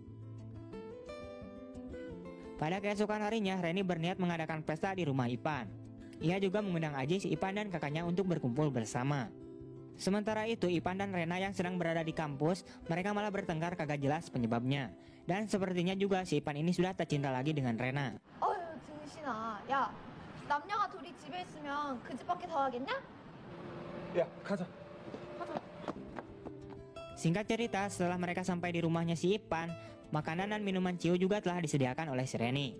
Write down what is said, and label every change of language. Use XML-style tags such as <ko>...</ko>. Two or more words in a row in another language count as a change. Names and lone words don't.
<id>Pada keesokan harinya, Reni berniat mengadakan pesta di rumah Ipan. Ia juga mengundang Ajis, Ipan dan kakaknya untuk berkumpul bersama. Sementara itu, Ipan dan Rena yang sedang berada di kampus, mereka malah bertengkar kagak jelas penyebabnya. Dan sepertinya juga si Ipan ini sudah tak cinta lagi dengan Rena.</id> <ko>정신아, 야, 남녀가 둘이 집에 있으면 그 집 밖에 더 하겠냐? 야, 가자.</ko> <id>Singkat cerita, setelah mereka sampai di rumahnya si Ipan, makanan dan minuman ciu juga telah disediakan oleh si Reni.</id>